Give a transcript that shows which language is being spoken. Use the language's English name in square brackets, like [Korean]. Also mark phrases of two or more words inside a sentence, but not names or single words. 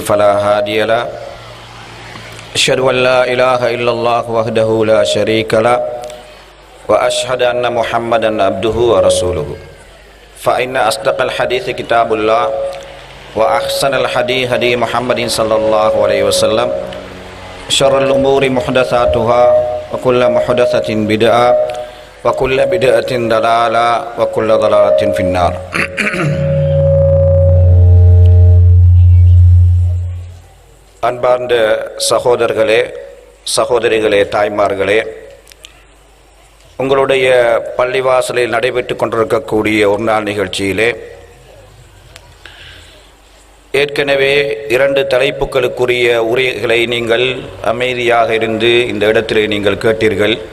[Arabic] فلا هادي له أشهد أن لا إله إلا الله وحده لا شريك له وأشهد أن محمدا عبده ورسوله فإن أصدق الحديث كتاب الله وأحسن الحديث هدي محمد صلى الله عليه وسلم شر الأمور محدثاتها وكل محدثة بدعة وكل بدعة ضلالة وكل ضلالة في النار [Tamil] அன்பார்ந்த சகோதரர்களே சகோதரிகளே தாய்மார்களே, உங்களுடைய பள்ளிவாசலில் நடைபெற்று கொண்டிருக்கக்கூடிய ஒரு நாள் நிகழ்ச்சியிலே ஏற்கனவே 2 தலைப்புகளுக்குரிய உரைகளை நீங்கள் அமைதியாக இருந்து இந்த இடத்திலே நீங்கள் கேட்டீர்கள்.